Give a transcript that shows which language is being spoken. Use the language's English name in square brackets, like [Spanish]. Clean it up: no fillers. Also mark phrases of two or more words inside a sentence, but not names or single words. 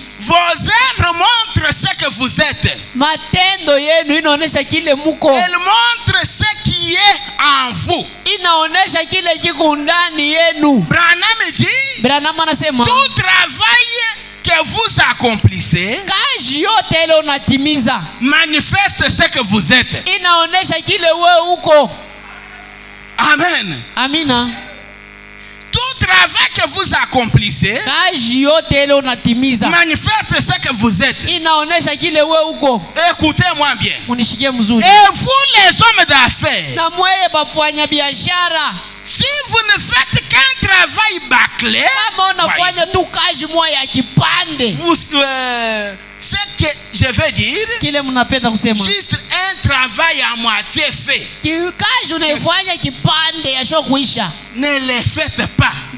[French] Vos œuvres montrent ce que vous êtes. [Swahili] Matendo yenu inaonesha kile muko. [French] Elle montre ce qui est en vous. [Swahili] Inaonesha kile kiko ndani yenu. [French] Branham dit. [Swahili] Branham anasema. [French] Tout travail que vous accomplissez [Swahili] kazi yote ile unatimiza [French] manifeste ce que vous êtes. [Swahili] Inaonesha kile wewe uko. [French] Amen. [Swahili] Amina. [French] Tout travail que vous accomplissez manifeste ce que vous êtes. Écoutez-moi bien. Et vous les hommes d'affaires, si vous ne faites qu'un travail bâclé, ce que je veux dire, juste un travail à moitié fait, ne le faites pas.